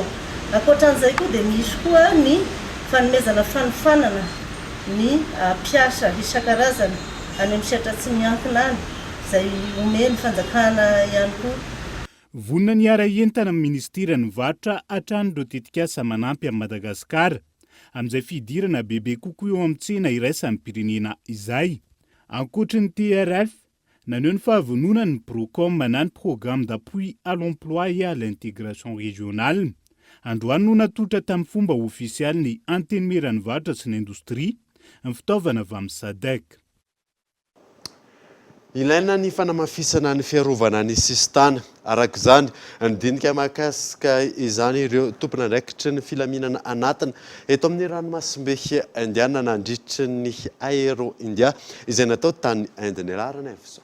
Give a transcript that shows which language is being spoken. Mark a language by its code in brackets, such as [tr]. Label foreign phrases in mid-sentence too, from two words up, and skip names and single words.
[mg] Ankoatran'izay koa dia misy koa ny fanomezana fanofanana ny mpiasa isan-karazany any amin'ny sehatra tsy miankina any izay omeny fanjakana ihany koa. Vonina ny ara-entana amin'ny ministeran'ny varotra hatranin'ireo tetikasa manampy amin'ny Madagasikara amin'izay fidirana bebe kokoa eo amin'ny tsena iraisan'ny pirenena izay. Ankoatra ny TRF, Naneho ny fahavononany ny Procom manany [fr] programme d'appui à l'emploi et à l'intégration régionale. [mg] Androany no natolotra tamin'ny fomba ofisialy ny antenimiran'ny varotra sy ny indostria ny fitaovana avy amin'ny SADEC. Ilaina ny fanamafisana ny fiarovana ny sistana. Arak'izany, nidinika mahakasika izany ireo tompon'andraikitry ny filaminana anatiny eto amin'ny ranomasimbe indiana nandritry ny Aero India izay natao tany Inde nialarana evso.